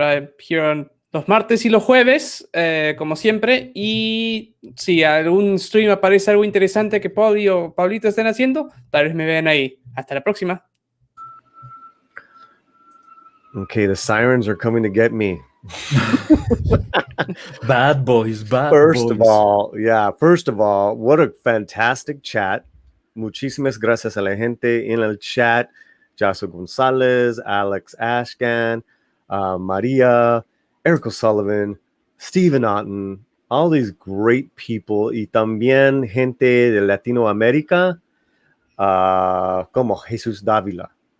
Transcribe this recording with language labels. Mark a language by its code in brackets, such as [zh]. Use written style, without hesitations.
[en] I'm here on [es] los martes y los jueves, como siempre. Y si algún stream aparece algo interesante que Pauli o Pablito estén haciendo, tal vez me vean ahí. Hasta la próxima. [en] Okay, the sirens are coming to get me. Bad boys. First of all, what a fantastic chat. [es] Muchísimas gracias a la gente en el chat. [en] Jaso Gonzalez, Alex Ashkan, Maria, Eric O'Sullivan, Stephen Otten, all these great people. [es] Y también gente de Latinoamérica, como Jesús Dávila.